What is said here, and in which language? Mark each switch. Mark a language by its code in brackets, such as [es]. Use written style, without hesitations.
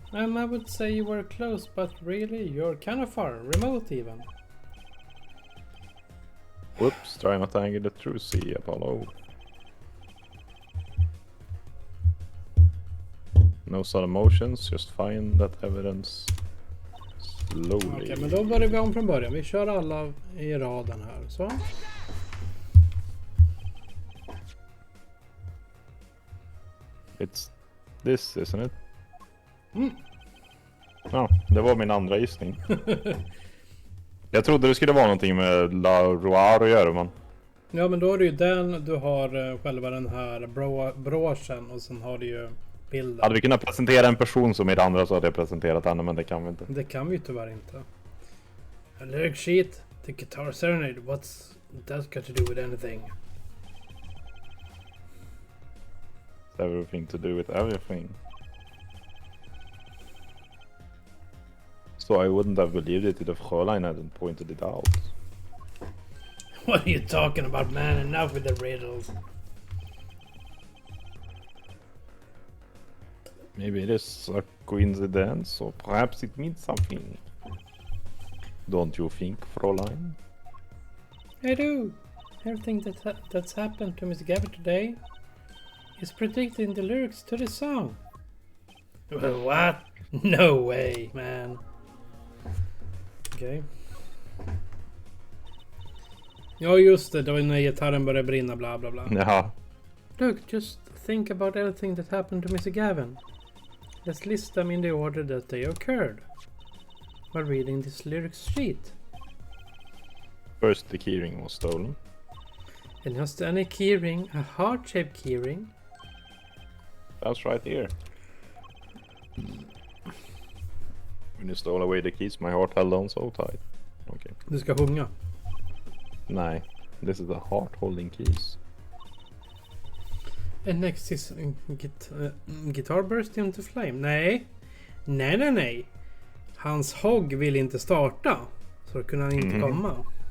[en] I would say you were close, but really you're kind of far. Remote even. Whoops, try not to anger the true sea, Apollo. No sudden motions, just find that evidence slowly. [sv] Okej, men då börjar vi om från början. Vi kör alla i raden här, så. [en] It's this, isn't it? Mm. [sv] Ja, det var min andra gissning. Jag trodde det skulle vara någonting med La Roire att göra, men... Ja, men då är det ju den, du har själva den här broschen och sen har du ju bilden. Hade vi kunnat presentera en person som i det andra så hade jag presenterat henne, men det kan vi inte. Det kan vi ju tyvärr inte. [en] A lyric sheet, the guitar serenade, what's that got to do with anything? Everything to do with everything. So I wouldn't have believed it if the Fräulein hadn't pointed it out. What are you talking about, man? Enough with the riddles. Maybe it is a coincidence, or perhaps it means something. Don't you think, Fräulein? I do. Everything that's happened to Miss Gavin today is predicted in the lyrics to the song. What? No way, man. Okej. [sv] Ja, just det. Det var när gitarren började brinna, bla bla bla. Ja. [en] Look, just think about everything that happened to Mr. Gavin. Let's list them in the order that they occurred while reading this lyrics sheet. First, the keyring was stolen. And just any keyring, a heart-shaped keyring. That's right here. When you stole away the keys, my heart held on so tight. Okay. [sv] Du ska sjunga. [en] Nej, this is the heart holding keys. And next is guitar burst into flame. [sv] Nej. Hans hogg vill inte starta. Så då kunde han inte komma.